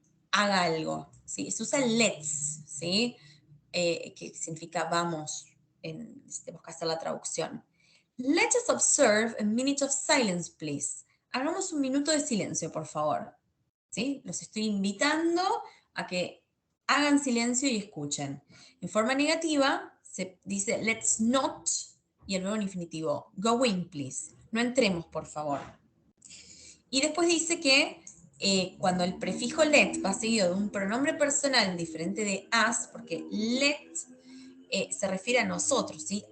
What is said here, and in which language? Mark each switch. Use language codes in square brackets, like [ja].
[es] Haga algo, ¿sí? Se usa el let's, ¿sí? Que significa vamos, si tenemos que hacer la traducción. [en] Let us observe a minute of silence, please. [es] Hagamos un minuto de silencio, por favor. ¿Sí? Los estoy invitando a que hagan silencio y escuchen. En forma negativa se dice let's not y el verbo en infinitivo, [en] go in, please. [es] No entremos, por favor. Y después dice que cuando el prefijo let va seguido de un pronombre personal diferente de us, porque let se refiere a nosotros, ¿sí?